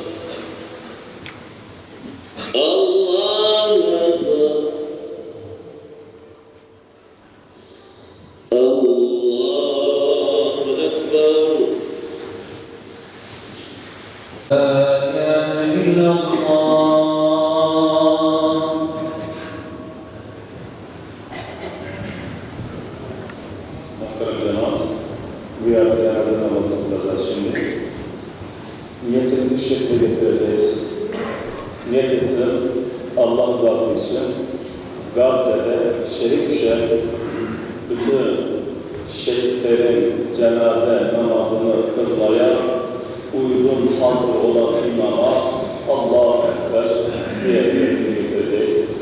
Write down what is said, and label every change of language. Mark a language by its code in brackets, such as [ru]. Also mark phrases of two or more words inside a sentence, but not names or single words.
[ar] الله أكبر. الله أكبر. لا إله إلا الله. [tr] Muhterem cemaat, bu yarın cenaze namazı kılacağız şimdi. Niyetimizi şu şekilde getireceğiz. Niyet ettim, Allah rızası için Gazze'de şehit düşen bütün şehitlerin cenaze namazını kılmaya uygun hazır olan imama [ar] الله أكبر [tr] diye niyetimizi getireceğiz.